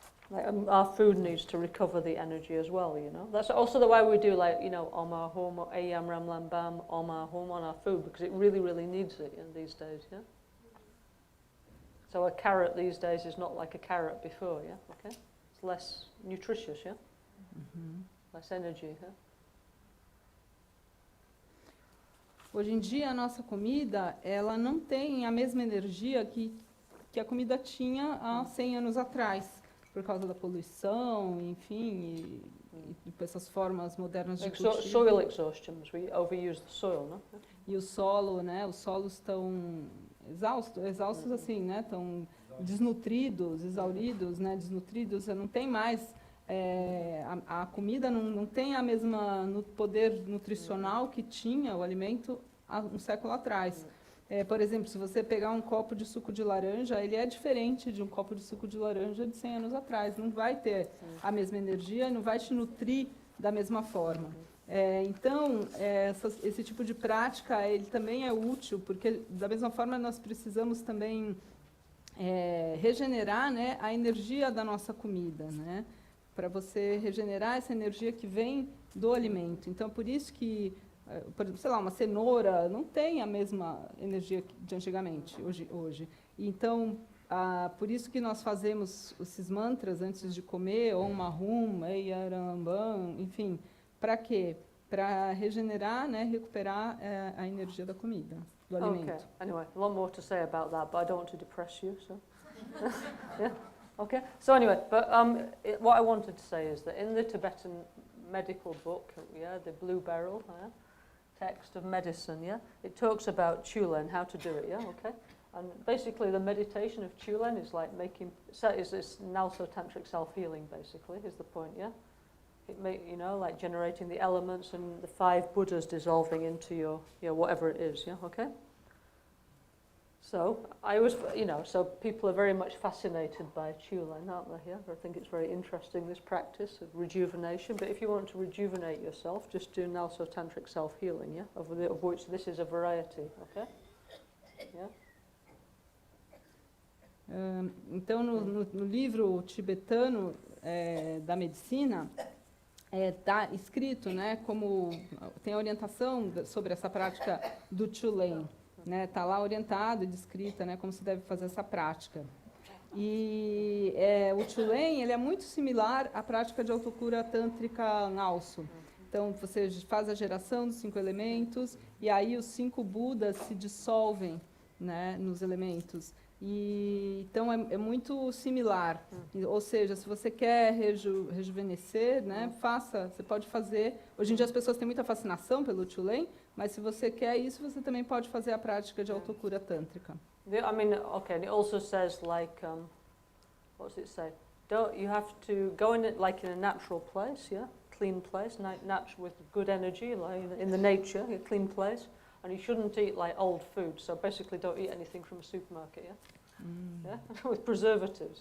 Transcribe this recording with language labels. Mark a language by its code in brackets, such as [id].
[en] Like, our food needs to recover the energy as well, you know. That's also the way we do, like, you know, Om Ahum, Ayam Ram Lam Bam, Om Ahum on our food, because it really, really needs it in these days, yeah. So a carrot these days is not like a carrot before, yeah, okay. It's less nutritious, yeah. Less energy, yeah. [pt] hoje em dia, a nossa comida, ela não tem a mesma energia que a comida tinha há 100 anos atrás, por causa da poluição, enfim, e essas formas modernas de cultivo. [en] Soil exhaustion, we overuse the soil, no? [pt] E o solo, né, os solos estão exaustos assim, né, estão desnutridos, exauridos, né, desnutridos, não tem mais, a comida não tem a mesma poder nutricional que tinha o alimento há um século atrás. Por exemplo, se você pegar um copo de suco de laranja, ele é diferente de um copo de suco de laranja de 100 anos atrás. Não vai ter a mesma energia, não vai te nutrir da mesma forma. Então, esse tipo de prática, ele também é útil, porque da mesma forma nós precisamos também regenerar, né, a energia da nossa comida, né, para você regenerar essa energia que vem do alimento. Então, por isso que, por exemplo, sei lá, uma cenoura não tem a mesma energia de antigamente, hoje. Então, por isso que nós fazemos esses mantras antes de comer, Om Ahum, Eyarambam, enfim, para quê? Para regenerar, né, recuperar a energia da comida, do alimento. [en] Okay, anyway, a lot more to say about that, but I don't want to depress you, so... yeah, okay. So anyway, but what I wanted to say is that in the Tibetan medical book, yeah, the Blue Beryl, text of medicine, yeah. It talks about Chulen, how to do it, yeah, okay. And basically, the meditation of Chulen is like is this Nalso Tantric self-healing, basically, is the point, yeah. It like generating the elements and the 5 Buddhas dissolving into your whatever it is, yeah, okay. So so people are very much fascinated by Chulen, aren't they? Yeah, I think it's very interesting, this practice of rejuvenation. But if you want to rejuvenate yourself, just do Nalso Tantric self-healing, yeah, of which this is a variety, okay? Yeah. [pt] Então, no livro tibetano da medicina, está escrito, né, como tem a orientação sobre essa prática do Chulen. Está lá orientado e descrita, né, como se deve fazer essa prática. E o Chulen ele é muito similar à prática de autocura tântrica Nalso. Então, você faz a geração dos 5 elementos e aí os 5 Budas se dissolvem, né, nos elementos. E, então, é muito similar. Ou seja, se você quer rejuvenescer, né, você pode fazer. Hoje em dia as pessoas têm muita fascinação pelo Chulen, mas se você quer isso, você também pode fazer a prática de autocura tântrica. [en] I mean, okay, and it also says like, what does it say? You have to go in it like in a natural place, yeah, clean place, natural with good energy, like in the nature, a clean place, and you shouldn't eat like old food. So basically, don't eat anything from a supermarket, yeah, yeah, with preservatives.